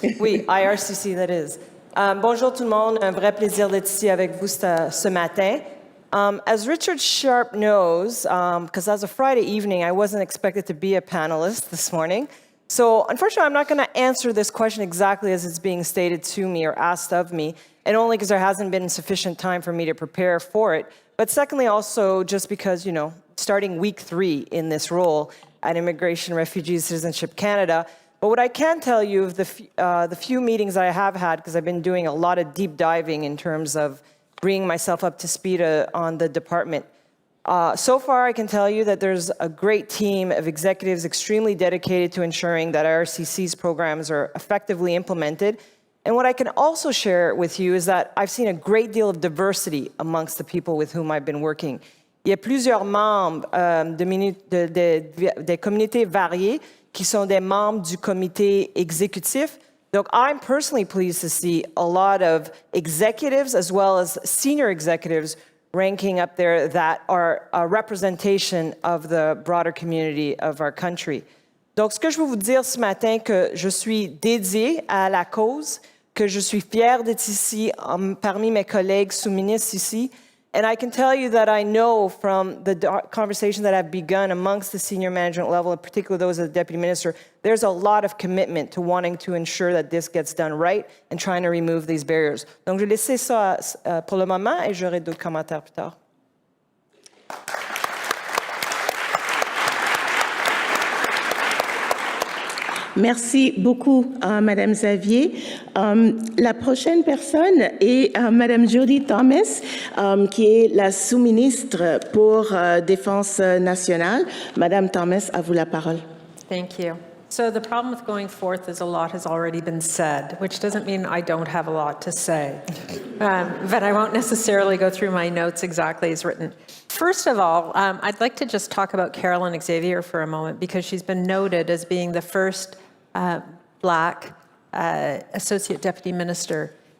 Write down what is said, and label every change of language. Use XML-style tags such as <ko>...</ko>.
<fr>Oui, IRCC,</fr> <en>that is.</en> <fr>Bonjour tout le monde, un vrai plaisir d'être ici avec vous ce matin.</fr> <en>As Richard Sharp knows, because as a Friday evening, I wasn't expected to be a panelist this morning. So unfortunately, I'm not going to answer this question exactly as it's being stated to me or asked of me, and only because there hasn't been sufficient time for me to prepare for it. But secondly, also just because, starting week 3 in this role at Immigration, Refugees, Citizenship Canada. But what I can tell you of the few meetings I have had, because I've been doing a lot of deep diving in terms of bringing myself up to speed on the department. So far, I can tell you that there's a great team of executives extremely dedicated to ensuring that IRCC's programs are effectively implemented. And what I can also share with you is that I've seen a great deal of diversity amongst the people with whom I've been working.</en> <fr>Il y a plusieurs membres des communautés variées qui sont des membres du comité exécutif.</fr> <en>Donc, I'm personally pleased to see a lot of executives as well as senior executives ranking up there that are a representation of the broader community of our country.</en> <fr>Donc, ce que je veux vous dire ce matin, que je suis dédiée à la cause, que je suis fière d'être ici parmi mes collègues sous-ministres ici.</fr> <en>And I can tell you that I know from the conversation that have begun amongst the senior management level, in particular those of the deputy minister, there's a lot of commitment to wanting to ensure that this gets done right and trying to remove these barriers.</en> <fr>Donc, je vais laisser ça pour le moment et j'aurai d'autres commentaires plus tard. Merci beaucoup, Madame Xavier. La prochaine personne est Madame Jody Thomas, qui est la sous-ministre pour Défense nationale. Madame Thomas, à vous la parole.</fr> <en>Thank you. So the problem with going forth is a lot has already been said, which doesn't mean I don't have a lot to say. But I won't necessarily go through my notes exactly as written. First of all, I'd like to just talk about Carolyn Xavier for a moment, because she's been noted as being the first Black Associate Deputy Minister.</en>